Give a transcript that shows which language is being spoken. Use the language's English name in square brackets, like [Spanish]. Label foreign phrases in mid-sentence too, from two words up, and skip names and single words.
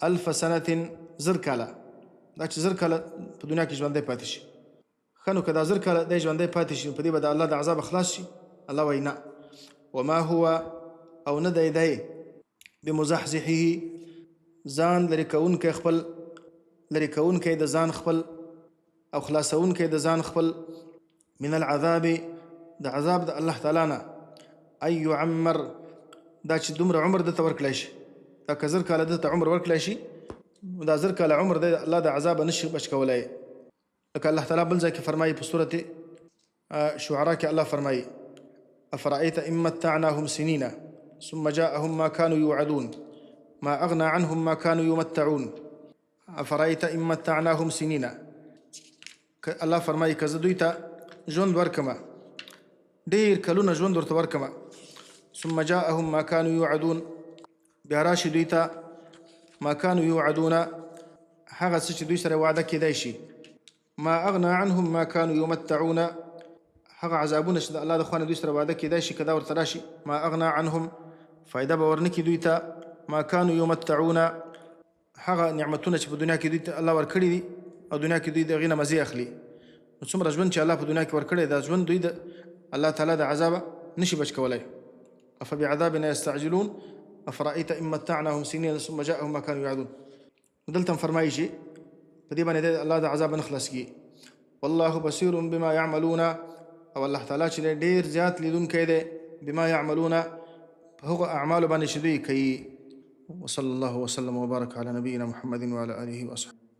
[Pashto] 1000 سنة زر کاله دا چې زر کاله په دنیا کې ژوندی پاتې شي ښه نو که دا زر کاله دی ژوندی پاتې شي په دې به د الله د عذاب خلاص شي الله وایي نه [Arabic] وما هو [Pashto] او نه دی بمزحزحه ځان لرې کوونکی د ځان خپل او خلاصونکی د ځان خپل [Arabic] من العذاب [Pashto] د عذاب د الله تعالی نه [Arabic] ان یعمر [Pashto] دا چې دومره عمر دته ورکړی شي دا که زر کاله دته عمر ورکړی شي دا زر کاله عمر دی الله د عذابه نشي بچ کولی لکه الله تعالی بل ځای کې فرمایي په سورة شعراء کې الله فرمایي [Arabic] افرأیت ان متعناهم سنین ثم جاءهم ما كانوا يوعدون ما اغنى عنهم ما كانوا يمتعون افرأيت ان متعناهم سنين [Pashto] الله فرمایي که زه دوی ته ژوند ورکمه ډېر کلونه ژوند ورته ورکمه [Arabic] ثم جاءهم ما كانوا يوعدون [Pashto] بیا راشي دوی ته [Arabic] ما كانوا يوعدون [Pashto] هغه څه چې دوی سره وعده کېدی شي ما [Arabic] اغنى عنهم ما كانوا يمتعون [Pashto] هغه عذابونه چې د الله د خوا نه دوی سره وعده کېدی شي که دا ورته راشي [Arabic] ما اغنى عنهم [Pashto] فایده به ورنکړي دوی ته ما [Arabic] كانوا يمتعون [Pashto] هغه نعمتونه چې په دنیا کې دوی ته الله ورکړي دي او دنیا کې دوی د هغې نه مزې اخلي نو څومره ژوند چې الله په دنیا کې ورکړی دا ژوند دوی د الله تعالی د عذابه نشي بچ کولی [Arabic] افبعذابنا يستعجلون افرأيت ان متعناهم سنين ثم جاءهم ما كانوا يوعدون [Pashto] دلته فرمایي چې په دې باندې الله د عذاب نه خلاص کړي [Arabic] والله بصير بما يعملون [Pashto] او الله تعالی چې ډېر زیات لیدونکی دی [Arabic] بما يعملون [Pashto] په هغو اعمالو باندې چې دوی کوي [Arabic] وصلى الله وسلم وبارك على نبينا محمد وعلى آله وأصحابه